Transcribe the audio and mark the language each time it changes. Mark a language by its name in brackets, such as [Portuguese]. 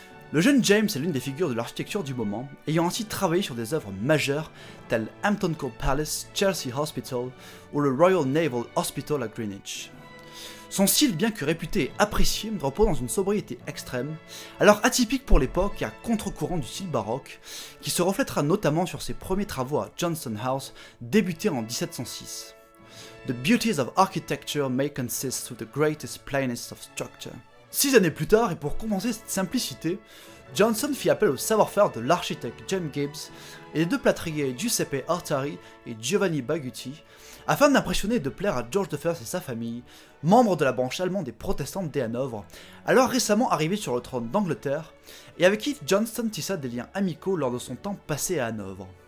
[French] Le jeune James est l'une des figures de l'architecture du moment, ayant ainsi travaillé sur des œuvres majeures telles Hampton Court Palace, Chelsea Hospital ou le Royal Naval Hospital à Greenwich. Son style, bien que réputé et apprécié, repose dans une sobriété extrême, alors atypique pour l'époque et à contre-courant du style baroque, qui se reflètera notamment sur ses premiers travaux à Johnston House, débutés en 1706. [English] The beauties of architecture may consist with the greatest plainness of structure. [French] 6 années plus tard, et pour compenser cette simplicité, Johnson fit appel au savoir-faire de l'architecte James Gibbs et des deux plâtriers Giuseppe Artari et Giovanni Bagutti, afin d'impressionner et de plaire à George I et sa famille, membres de la branche allemande des protestantes des Hanovre, alors récemment arrivés sur le trône d'Angleterre, et avec qui Johnston tissa des liens amicaux lors de son temps passé à Hanovre.